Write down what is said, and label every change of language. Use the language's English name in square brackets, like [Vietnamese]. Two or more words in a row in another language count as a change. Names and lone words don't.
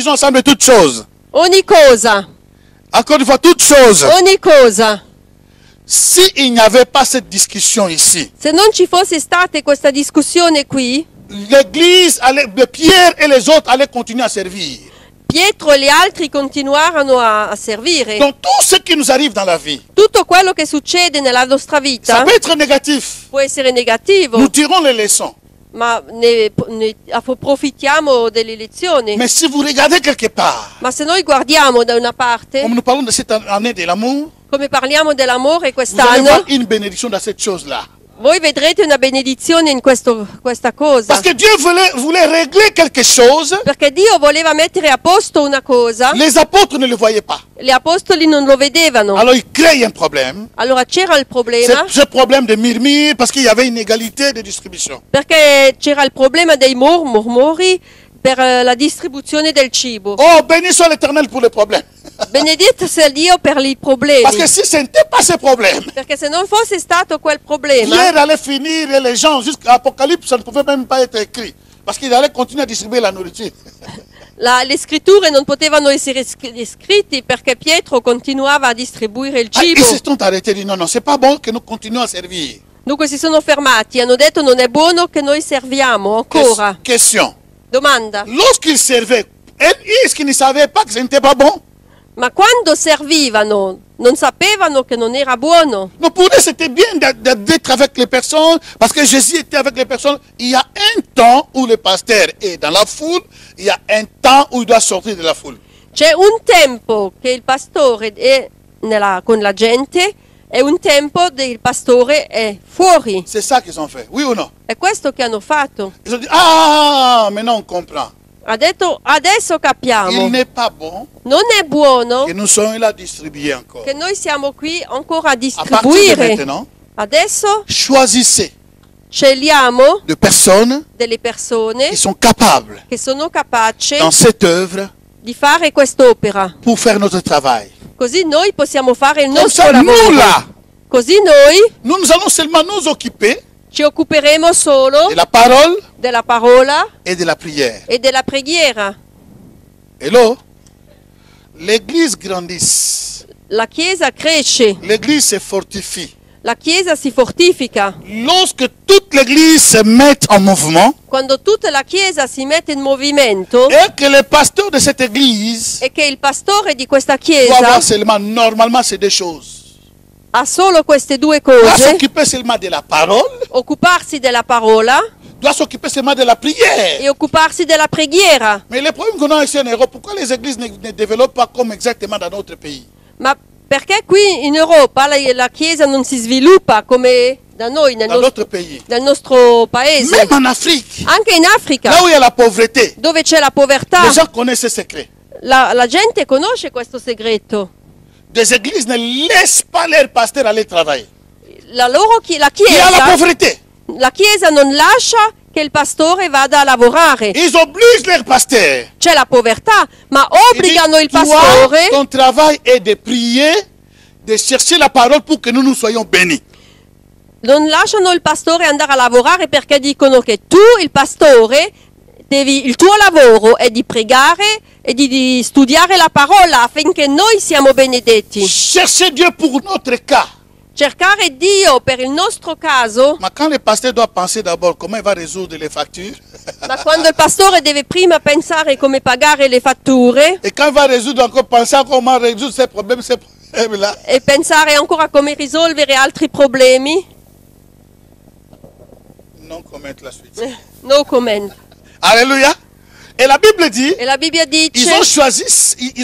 [French] Disons ensemble toutes choses. [Italian] Ogni cosa, [French] Encore une fois, toutes choses. [Italian] ogni cosa. [French] S'il n'y avait pas cette discussion ici, [Italian] Se non ci fosse stata questa discussione qui, [French] l'église, Pierre et les autres allaient continuer à servir. [Italian] Pietro e gli altri continuarono a servire. [French] Donc tout ce qui nous arrive dans la vie, [Italian] Tutto quello che succede nella nostra [French] ça [Italian] vita [French] peut être négatif. [Italian] può essere negativo, [French] Nous tirons les leçons. [Italian] ma ne approfittiamo delle lezioni. [French] Mais si vous regardez quelque part, [Italian] Ma se noi guardiamo da una parte, [French] comme nous parlons de cette année de l'amour, [Italian] come parliamo dell'amore [French] vous allez [Italian] quest'anno, [French] voir une bénédiction dans cette chose-là. [Italian] voi vedrete una benedizione in questa cosa. [French] Parce que Dieu voulait régler quelque chose, [Italian] Perché Dio voleva mettere a posto una cosa, [French] les apôtres ne le voyaient pas. [Italian] gli apostoli non lo vedevano. [French] Alors ils créent un problème. [Italian] Allora c'era il problema, [French] Ce problème de murmure, parce qu'il y avait une égalité de distribution. [Italian] perché c'era il problema dei murmuri per la distribuzione del cibo. [French] Oh, béni soit l'Éternel pour le problème. [Italian] Benedetto sia Dio per i problemi. [French] Parce que si ce n'était pas ce problème, [Italian] Perché se non fosse stato quel problema, [French] Pierre allait finir et les gens, jusqu'à l'Apocalypse, ça ne pouvait même pas être écrit. Parce qu'il allait continuer à distribuer la nourriture. [Italian] le scritture non potevano essere scritte perché Pietro continuava a distribuire il [French] Ah, ils [Italian] cibo. [French] se sont arrêtés et dit non, non, c'est pas bon que nous continuions a servir. [Italian] Dunque si sono fermati, hanno detto non è buono che noi serviamo ancora. [French] Question. [Italian] Domanda, [French] Lorsqu'ils servaient, est-ce qu'ils ne savaient pas que ce n'était pas bon? [Italian] ma quando servivano non sapevano che non era buono? [French] Non, pour eux, c'était bien d'être avec les personnes, parce que Jésus était avec les personnes. Il y a un temps où le pasteur est dans la foule, il y a un temps où il doit sortir de la foule. [Italian] C'è un tempo che il pastore è con la gente e un tempo che il pastore è fuori. [French] C'est ça qu'ils ont fait, oui ou non? [Italian] È questo che hanno fatto. [French] Ils ont dit, ah, maintenant on comprend. [Italian] Ha detto adesso [French] Il [Italian] capiamo, [French] n'est pas bon [Italian] non è buono [French] que nous soyons là distribués encore. [Italian] che noi siamo qui ancora a [French] À partir de [Italian] distribuire. [French] maintenant, [Italian] Adesso [French] choisissez [Italian] scegliamo [French] de personnes [Italian] delle persone [French] qui sont capables [Italian] che sono capaci [French] dans cette œuvre [Italian] di fare quest'opera. [French] pour faire notre travail. [Italian] Così noi possiamo fare il [French] Comme [Italian] nostro [French] ça, nous [Italian] lavoro. [French] là, [Italian] Così noi [French] nous allons seulement nous occuper [Italian] ci occuperemo solo [French] de la parole [Italian] della parola [French] et de la prière. [Italian] e della preghiera. [French] Hello? L'église grandisse. [Italian] La Chiesa cresce, [French] L'église se fortifie. [Italian] la Chiesa si fortifica. [French] Lorsque toute l'église se met en mouvement [Italian] Quando tutta la Chiesa si mette in movimento [French] et que le pasteur de cette église [Italian] e che il pastore di questa [French] doit [Italian] Chiesa [French] avoir seulement, normalement, c'est deux choses. [Italian] ha solo queste due [French] Doit [Italian] cose, [French] s'occuper seulement de la parole, [Italian] occuparsi della parola [French] doit s'occuper seulement de la prière. [Italian] e occuparsi della preghiera. [French] Mais le problème qu'on a ici en Europe, pourquoi les églises ne développent pas comme exactement dans notre pays? [Italian] Ma perché qui in Europa la Chiesa non si sviluppa come da noi, [French] Dans d'autres pays. [Italian] nel nostro paese? [French] Même en Afrique, [Italian] Anche in Africa, [French] là où il y a la pauvreté, [Italian] dove c'è la povertà, [French] les gens connaissent ce secret. [Italian] la gente conosce questo segreto. [French] Des églises ne laissent pas leurs pasteurs aller travailler. [Italian] La [French] Il y a la pauvreté. [Italian] la Chiesa non lascia che il pastore vada a lavorare. [French] Ils obligent leurs pasteurs. [Italian] C'è la povertà, ma [French] Ils [Italian] obbligano il [French] disent, toi, [Italian] pastore, [French] ton travail est de prier, de chercher la parole pour que nous soyons bénis. [Italian] non lasciano il pastore andare a lavorare perché dicono che tu, il pastore, il tuo lavoro è di pregare e di studiare la parola affinché noi siamo benedetti. [French] Chercher Dieu pour notre cas. [Italian] Cercare Dio per il nostro caso, [French] Mais quand le pasteur doit penser d'abord comment il va résoudre les factures, [Italian] ma quando il pastore deve prima pensare come pagare le fatture [French] et quand il va résoudre encore, penser à comment résoudre ces problèmes-là, [Italian] e pensare ancora a come risolvere altri problemi, [French] non commettre la suite. [English] no comment. [French] Alléluia. Et la Bible dit, [Italian] E la Bibbia [French] ils [Italian] dice,